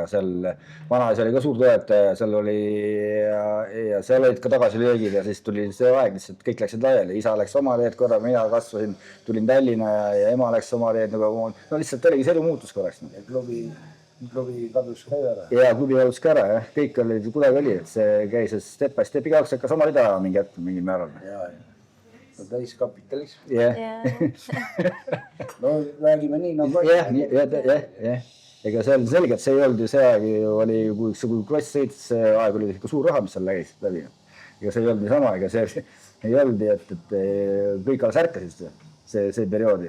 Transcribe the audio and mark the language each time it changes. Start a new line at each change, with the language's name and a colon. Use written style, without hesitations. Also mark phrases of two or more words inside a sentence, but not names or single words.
Estonian: Seal vanaisa oli ka suur toetaja, seal olid ka tagasilöögid ja siis tuli see aeg, lihtsalt kõik läksid laiali. Isa läks oma teed korra, mina kasvasin, tulin Tallinna ja ema läks oma teed. No lihtsalt oligi see elu muutus korraks. Ja klubi kadus ka ära. Ja klubi kadus ka ära, jah. Kõik oli, kuidagi oli, et see käis
English: step by step,
Estonian: igaüks hakkas oma rida mingi hetk, mingi määral. Täiskapitalism. Jah. No räägime nii nagu... Jah. Ega see oli selge, et see ei olnud ju see aeg, kui klass sõitis, see aeg oli ikka suur raha, mis seal lägis läbi. Ega see ei olnud nii sama, ega see ei olnud, et kõik alles ärkasid see perioodi.